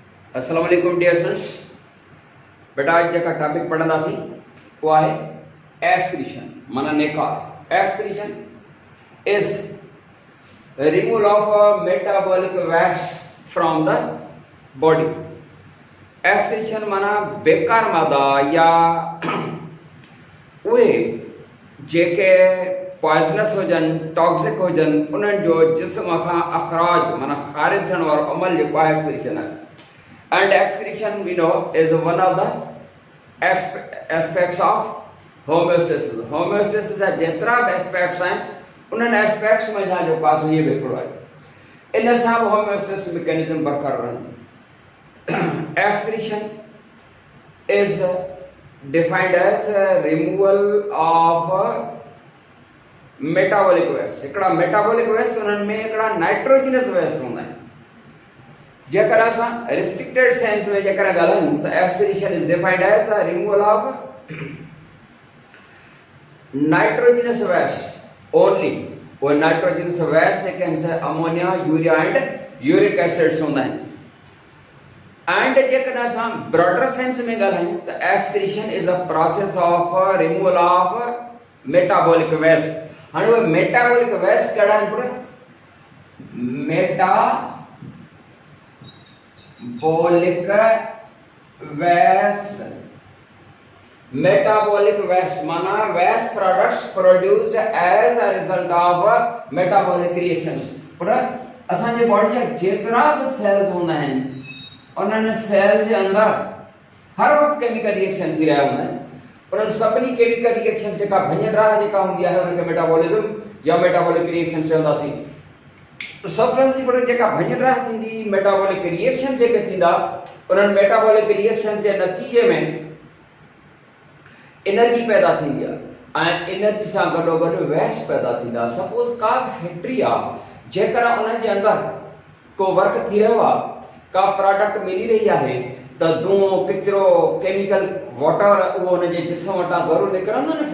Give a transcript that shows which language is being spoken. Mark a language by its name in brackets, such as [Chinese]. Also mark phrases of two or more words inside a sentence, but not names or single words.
[Arabic] السلام علیکم [English] dear students. [Sindhi] बेटा आज जेका टॉपिक पढ़ंदासीं वो आहे एक्सक्रीशन माना निकाल। [English] excretion is removal of metabolic waste from the body. [Sindhi] एक्सक्रीशन माना बेकार मादा या उहे जेके पॉइजनस हुजन टॉक्सिक हुजन उन्हनि जो जिस्म खां अखराज माना ख़ारिज थियण वारो अमल जेको आहे एक्सक्रीशन आहे। [English] And excretion we know is one of the aspects of homeostasis. [Sindhi] Homeostasis जा जेतिरा बि एस्पेक्ट्स आहिनि उन्हनि एस्पेक्ट्स में जो पास ये भी हिकिड़ो आहे। इन सां [English] homeostasis mechanism [Sindhi] बरक़रार रहंदी। [English] Excretion is defined as removal of metabolic waste। [Sindhi] हिकिड़ा [English] metabolic waste [Sindhi] उन्हनि में हिकिड़ा [English] nitrogenous waste [Sindhi] हूंदा आहिनि। जेकर असां [English] restricted sense [Sindhi] में जेकर ॻाल्हायूं त [English] excretion is defined as a removal of nitrogenous waste only. [Sindhi] वो [English] nitrogenous waste [Sindhi] जेके आहिनि [English] ammonia urea and uric acids [Sindhi] हूंदा आहिनि। [English] एंड [Sindhi] जेकर असां [English] broader sense [Sindhi] में ॻाल्हायूं त [English] excretion is a process of removal of metabolic waste. [Sindhi] हाणे उहे [English] metabolic waste [Sindhi] कहिड़ा आहिनि पुट? [English] metabolic waste. metabolic waste माना waste products produced as a result of metabolic reactions. [Sindhi] पर असां जे बॉडी जा जेतिरा भी सेल्स हूंदा आहिनि उन्हनि सेल्स जे अंदर हर वक्त [English] chemical reaction [Sindhi] थी रहा हूंदा आहिनि। पर सभिनी [English] chemical reaction [Sindhi] जेका भञराह जेका हूंदी आहे उनखे मेटाबॉलिज्म या [English] metabolic reaction [Sindhi] चवंदासीं। सब्सटेंस जी पर जेका भञराह थींदी [English] metabolic reaction [Sindhi] जेके थींदा उन्हनि [English] metabolic reaction [Sindhi] जे नतीजे में एनर्जी पैदा थींदी आहे ऐं एनर्जी सां गॾोगॾु वेस्ट पैदा थींदा। सपोज का फैक्ट्री आहे जेकर उन जे अंदर को वर्क थी रहियो आहे का प्रोडक्ट मिली रही आहे त धुओं किचिरो [English] chemical water [Sindhi] उहो उन जे जिस्म वटां ज़रूरु निकिरंदो न।